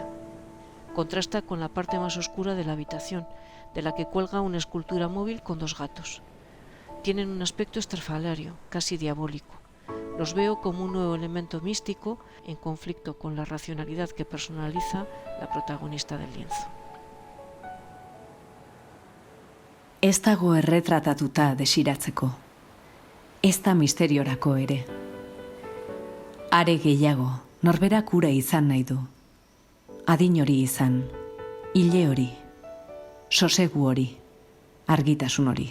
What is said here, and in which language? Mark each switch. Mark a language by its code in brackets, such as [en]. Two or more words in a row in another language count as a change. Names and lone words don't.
[es] Contrasta con la parte más oscura de la habitación, de la que cuelga una escultura móvil con dos gatos. Tienen un aspecto estrafalario, casi diabólico. Los veo como un nuevo elemento místico en conflicto con la racionalidad que personaliza la protagonista del lienzo. [eu] Ez dago erretratatuta desiratzeko. Ez da misteriorako ere. Are gehiago, norberak ura izan nahi du. Adin hori izan, ile hori, sosegu hori, argitasun hori.